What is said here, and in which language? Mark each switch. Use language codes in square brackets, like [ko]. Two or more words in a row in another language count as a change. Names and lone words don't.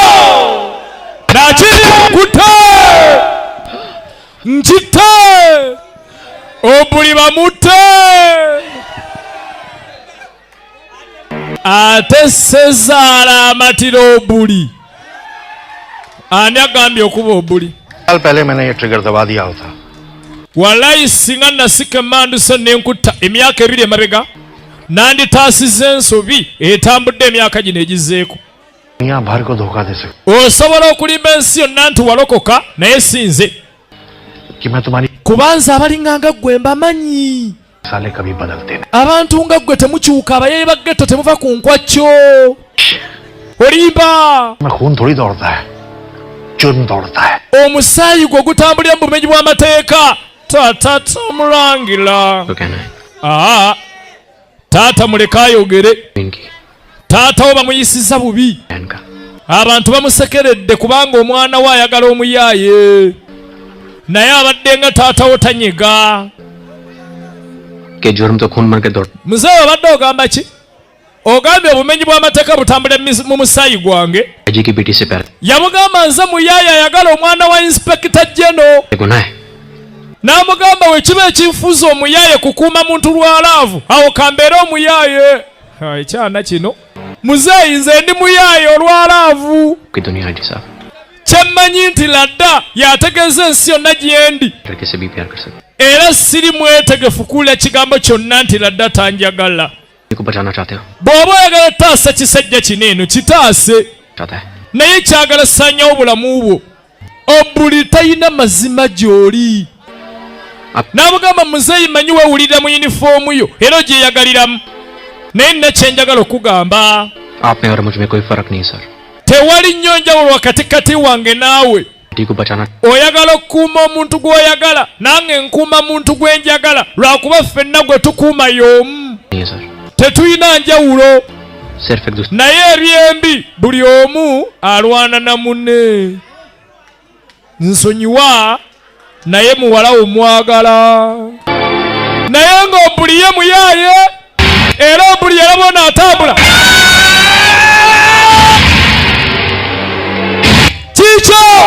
[lg] Nachiri kute. Njite. Obuli bamute. Ate Sezaala amatira obuli. Ani agambye okuba obuli? [hi] साल पहले मैंने ये ट्रिगर दबा दिया होता. [lg] Wallahi singa nasike manduse n'enkutta emyaka 2 emabega nanditaasiza ensobi etambudde emyaka gino egizeeko. [hi] दुनिया भर को धोखा दे सकता [lg] Osobola okulimba ensi yonna nti walokoka naye sinze. [hi] कि मैं तुम्हारी [lg] Kubanza abalinga nga ggwe mbamanyi. [hi] साले कभी बदलते नहीं. [lg] Abantu nga ggwe temukyuka, abayeyi ba ghetto temuva ku nkwakyo. Olimba. [hi] मैं खून थोड़ी दौड़ता है, जुर्म दौड़ता है. [lg] Omusaayi gwo gutambulira mu bumenyi bw'amateeka. Taata tomulangira. [hi] तो कहना है [lg] Taata muleka ayogere. [hi] इनकी [lg] Taata we bamuyisiza bubi. [hi] बहन का [lg] Abantu bamusekeredde kubanga omwana we ayagala omuyaaye. Naye abadde nga taata we tanyega. [hi] कि जुर्म तो खून मर के दौड़ [lg] Muzeewe abadde ogamba ki? Ogambye obumenyi bw'amateeka butambule mu musaayi gwange. [hi] जी की बेटी से प्यार [lg] Yamugamba nze muyaaye ayagala omwana wa Inspector General. [hi] गुनाह है. [lg] N'amugamba we kiba ekinfuza omuyaaye kukuuma muntu lwalaavu. Awo kambeere omuyaaye. Ekyana kino. Muzeeyi nze ndi muyaaye olwalaavu. [hi] की दुनिया है जी साहब. [lg] Kyemmanyi nti ladda yategeeza ensi yonna gyendi. [hi] लड़के से भी प्यार कर सकते. [lg] Era siri mwetegefu kuwulira kigambo kyonna nti ladda tanjagala. [hi] को बचाना चाहते हो. [lg] Bw'oba oyagala taasa kisajja kino eno kitaase. [hi] चाहता है. [lg] Naye kyagala ssanyawo obulamu bwo. Obuli talina mazima gy'oli. N'amugamba muzeeyi manyi weewulirira mu yunifoomu yo era ogyeyagaliramu. Naye nina kye njagala okugamba. [hi] आप में और मुझ में कोई फर्क नहीं सर. [lg] Tewali nnyo njawulo wakati kati wange naawe. [hi] बेटी को बचाना [lg] Oyagala okukuuma omuntu gw'oyagala nange nkuuma muntu gwe njagala lwakuba ffenna gwe tukuuma y'omu. [hi] नहीं है सर. [lg] Tetulina njawulo. [hi] सिर्फ एक दूसरे [lg] Naye ebyembi buli omu alwana na munne. Nsonyiwa naye muwala omwagala. Naye ng'obuli ye muyaaye era obuli yalabona atambula. Kikyo!